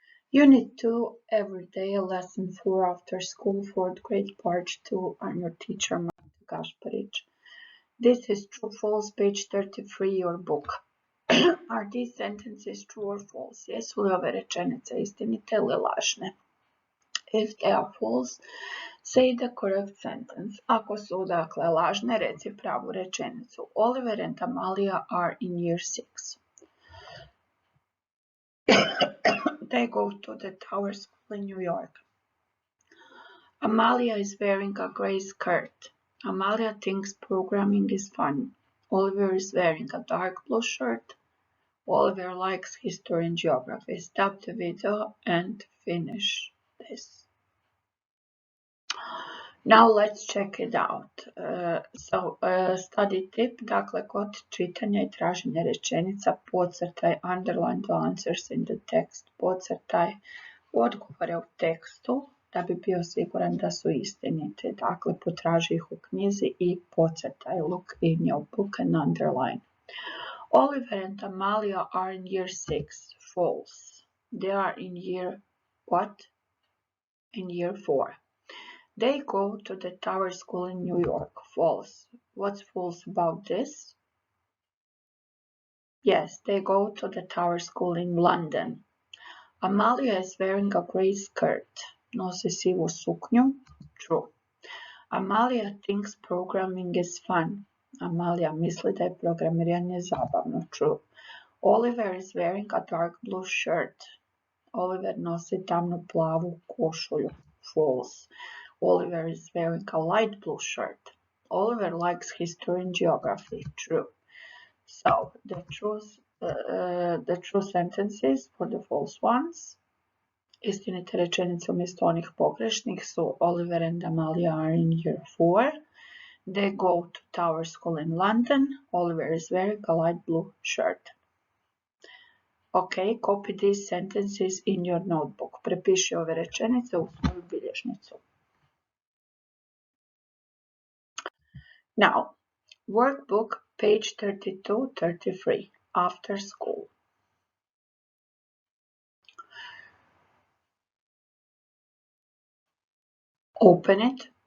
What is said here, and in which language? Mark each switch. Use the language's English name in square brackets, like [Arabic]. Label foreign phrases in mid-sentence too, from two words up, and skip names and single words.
[English] Unit 2, Everyday, Lesson 4 After School, 4th grade, Part 2. I'm your teacher, Marta Gašparić. This is true, false, page 33, your book. Are these sentences true or false? [Croatian] Jesu li ove rečenice istinite ili lažne? [English] If they are false, say the correct sentence. [Croatian] Ako su dakle lažne, reci pravu rečenicu. [English] Oliver and Amalia are in year 6. They go to the Tower School in New York. Amalia is wearing a gray skirt. Amalia thinks programming is fun. Oliver is wearing a dark blue shirt. Oliver likes history and geography. Stop the video and finish this. Now let's check it out. Study tip, [Croatian] dakle kod čitanja i traženja rečenica podcrtaj, [English] underline the answers in the text, [Croatian] podcrtaj odgovore u tekstu da bi bio siguran da su istinite. Dakle, potraži ih u knjizi i podcrtaj. [English] Look in your book and underline. Oliver and Amalia are in year 6. False. They are in year what? In year 4. They go to the Tower School in New York. False. What's false about this? Yes, they go to the Tower School in London. Amalia is wearing a gray skirt. [Croatian] Nosi sivu suknju. [English] True. Amalia thinks programming is fun. [Croatian] Amalia misli da je programiranje zabavno. [English] True. Oliver is wearing a dark blue shirt. [Croatian] Oliver nosi tamno plavu košulju. [English] False. Oliver is wearing a light blue shirt. Oliver likes history and geography. True. So the true sentences for the false ones. [Croatian] Istinite rečenice umjesto onih pogrešnih su [English] Oliver and Amalia are in year 4. They go to Tower School in London. Oliver is wearing a light blue shirt. Okay, copy these sentences in your notebook. [Croatian] Prepiši ove rečenice u svoju bilježnicu. [English] Now, workbook, page 32-33, after school. Open it.